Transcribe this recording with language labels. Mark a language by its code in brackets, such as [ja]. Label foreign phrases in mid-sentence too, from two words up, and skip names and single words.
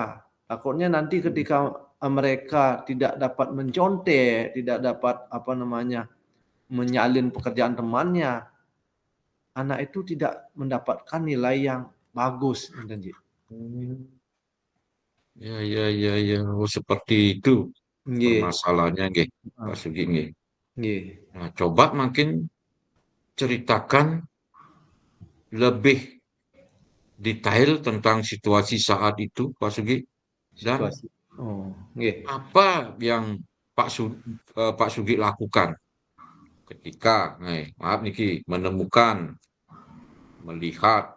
[id] Takutnya nanti ketika mereka tidak dapat mencontek, tidak dapat apa namanya menyalin pekerjaan temannya, anak itu tidak mendapatkan nilai yang bagus, Ji. Hmm, ya, ya, ya, ya. Oh, seperti itu Nggih. permasalahannya, nggih, Pak Heeh. Sugi, nggih. Nggih. Nah, coba makin ceritakan lebih detail tentang situasi saat itu, Pak Sugi, dan Situasi. Oh, nggih. Apa yang Pak Sugih lakukan ketika, maaf niki, menemukan, melihat,